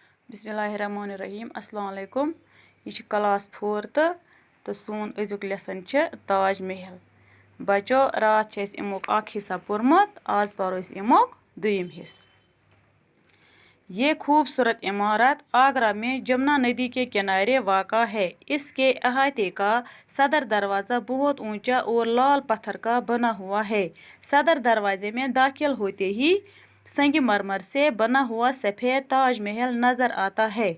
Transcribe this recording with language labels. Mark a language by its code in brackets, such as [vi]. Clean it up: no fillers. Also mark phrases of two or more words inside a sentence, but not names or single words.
[ar] بسم الله الرحمن الرحيم السلام عليكم. [ks] ये क्लास 4 तो सोन अजुक लेसन ताज महल। बचो रात अमुक हिस्सा पोर्मुत, आज परो अमुक दुयम हिस्सा। [hi] ये खूबसूरत इमारत आगरा में जमुना नदी के किनारे वाक़ा है। इसके अहाते का सदर दरवाज़ा बहुत ऊंचा और लाल पत्थर का बना हुआ है। सदर दरवाजे में दाखिल होते ही संगमरमर से बना हुआ सफ़ेद ताज महल नज़र आता है।